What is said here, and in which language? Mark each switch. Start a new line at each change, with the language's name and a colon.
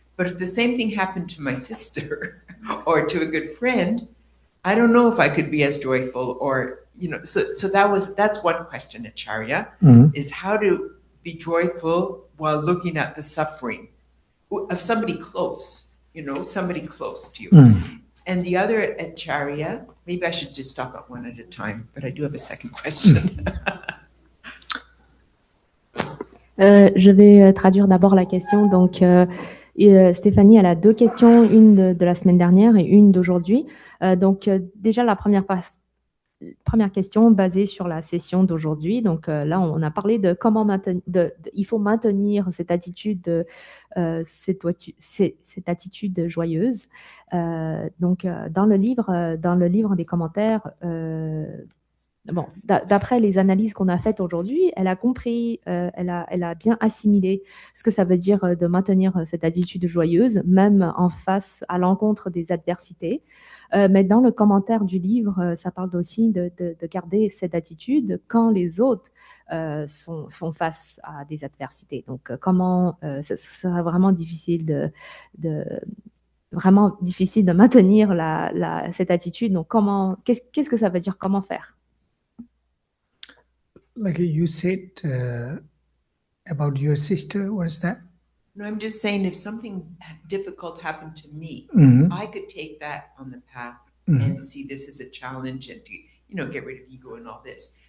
English: But if the same thing happened to my sister or to a good friend, I don't know if I could be as joyful or, so that's one question, Acharya, is how to be joyful while looking at the suffering of somebody close, somebody close to you. And the other, Acharya, maybe I should just stop at one at a time, but I do have a second question.
French: Je vais traduire d'abord la question. Donc, Stéphanie, elle a deux questions, une de la semaine dernière et une d'aujourd'hui. Donc, déjà, la première question basée sur la session d'aujourd'hui. Donc, là, on a parlé de comment il faut maintenir cette attitude, cette attitude joyeuse. Donc, dans le livre des commentaires, bon, d'après les analyses qu'on a faites aujourd'hui, elle a compris, elle a bien assimilé ce que ça veut dire de maintenir cette attitude joyeuse, même en face à l'encontre des adversités. Mais dans le commentaire du livre, ça parle aussi de garder cette attitude quand les autres font face à des adversités. Donc, comment ça sera vraiment difficile vraiment difficile de maintenir cette attitude. Donc, qu'est-ce que ça veut dire? Comment faire?
English: Like you said about your sister, what is that? No, I'm just saying if something difficult happened to me, Mhm. I could take that on the path Mhm. and see this as a challenge and to, get rid of ego and all this.